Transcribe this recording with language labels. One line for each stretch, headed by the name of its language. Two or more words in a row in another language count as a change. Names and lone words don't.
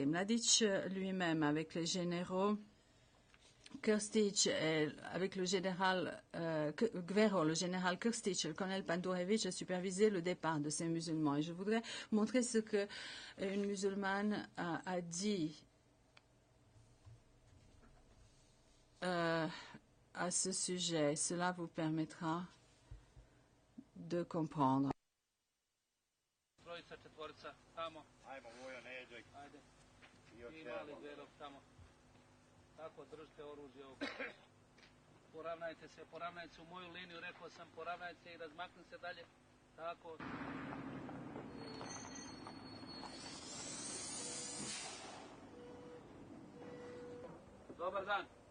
French: Mladić lui-même, avec les généraux Krstić, avec le général Gvero, le général Krstić, le colonel Pandurević a supervisé le départ de ces musulmans. Et je voudrais montrer ce que une musulmane a dit à ce sujet. Cela vous permettra de comprendre.
Serbian: Tako, držite oružje oko. Poravnajte se u moju liniju, rekao sam poravnajte se i razmaknite se dalje. Tako. Dobar dan.